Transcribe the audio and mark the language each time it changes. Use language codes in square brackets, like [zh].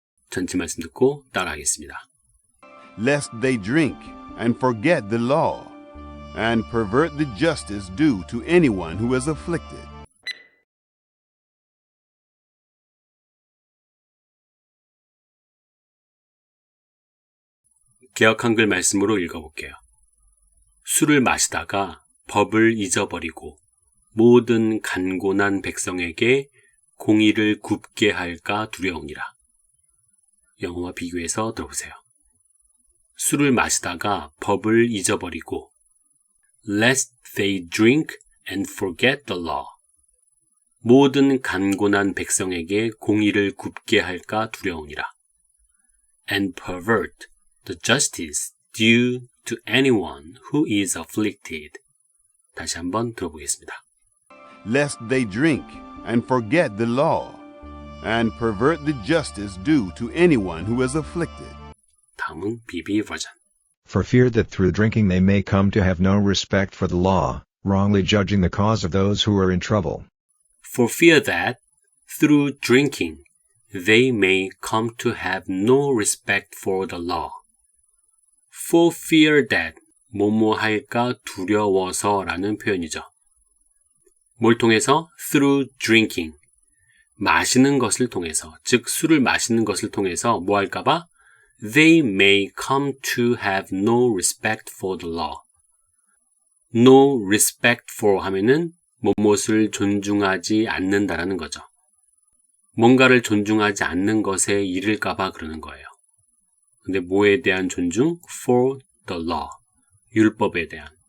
[ko] 전체 말씀 듣고 따라하겠습니다. [en] Lest they drink and forget the law, and pervert the justice due to anyone who is afflicted. [ko] 개역 한글 말씀으로 읽어볼게요. 술을 마시다가 법을 잊어버리고 모든 간곤한 백성에게 공의를 굽게 할까 두려우니라. 영어와 비교해서 들어보세요. 술을 마시다가 법을 잊어버리고 [en] lest they drink and forget the law. [ko] 모든 간곤한 백성에게 공의를 굽게 할까 두려우니라. [en] And pervert the justice due to anyone who is afflicted. [ko] 다시 한번 들어보겠습니다. [en] Lest they drink and forget the law, and pervert the justice due to anyone who is afflicted. [ko] 다음은 BB 버전. [en] For fear that through drinking they may come to have no respect for the law, wrongly judging the cause of those who are in trouble. For fear that through drinking they may come to have no respect for the law. For fear that [ko] 뭐뭐 할까 두려워서 라는 표현이죠. 뭘 통해서? [en] Through drinking. [ko] 마시는 것을 통해서, 즉 술을 마시는 것을 통해서 뭐 할까봐? [en] They may come to have no respect for the law. No respect for [ko] 하면은 무엇을 존중하지 않는다라는 거죠. 뭔가를 존중하지 않는 것에 이를까봐 그러는 거예요. 근데 뭐에 대한 존중? [en] For the law. [ko] 율법에 대한.